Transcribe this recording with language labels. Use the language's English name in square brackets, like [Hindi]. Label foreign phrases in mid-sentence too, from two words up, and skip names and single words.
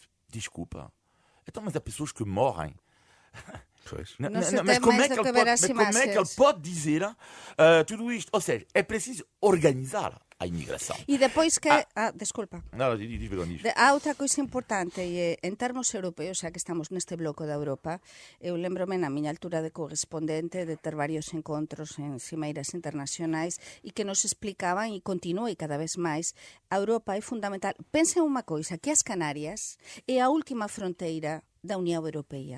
[Portuguese] Desculpa. Então, mas há pessoas que morrem. Mas como é que ele pode dizer tudo isto? Ou seja, é preciso organizar a imigração. E depois que... desculpa. Não, diz. [Galician] Há outra coisa importante, e en termos europeos, xa que estamos neste bloco da Europa, eu lembro-me na miña altura de correspondente de ter varios encontros en cimeiras internacionais e que nos explicaban, e continua e cada vez máis, a Europa é fundamental. Pensen unha coisa, que as Canarias é a última fronteira da Unión Europea.